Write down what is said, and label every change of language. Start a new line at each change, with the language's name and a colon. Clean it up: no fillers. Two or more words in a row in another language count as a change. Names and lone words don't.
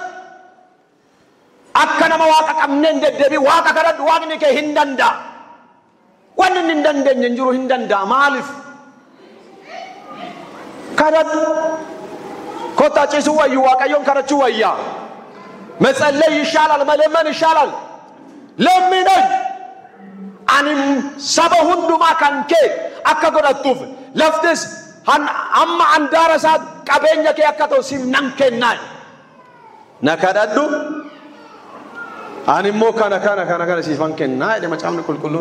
Oromo: Akka nama waaqa qabneen deddeebii waaqa kadhadhu. Waaqni kee hin danda'a. Wanni hin dandeenye hin jiru hin danda'a. Maaliif? kadhadhu. Kota ciisu wayyu waaqayyoon kadhachuu wayyaa.
Amharic: Metsallay ይሻላል መለመን ይሻላል.
Oromo: ለምነኝ ani saba hundumaa kan kee akka godhattuuf laftis amma andaarasaat qabeenya kee akka ta'u siif nan kennaa. Na kadhadhu ani immoo kana siifan kennaa jedhe macaafni qulqulluun.